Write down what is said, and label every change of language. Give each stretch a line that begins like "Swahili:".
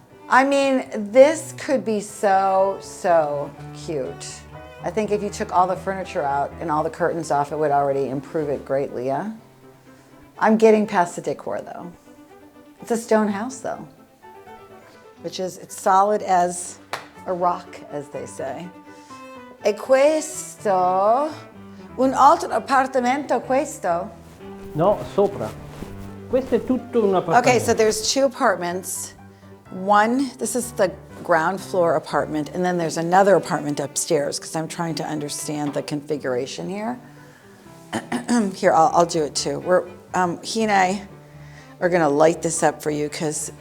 English: I mean, this could be so cute. I think if you took all the furniture out and all the curtains off, it would already improve it greatly, yeah? I'm getting past the decor though. It's a stone house though, which is, it's solid as a rock, as they say.
Italian: E questo, un altro appartamento questo. No, sopra. Questo è tutto un appartamento.
English: Okay, so there's 2 apartments. One, this is the ground floor apartment, and then there's another apartment upstairs because I'm trying to understand the configuration here. Here, I'll do it too. He and I are gonna light this up for you because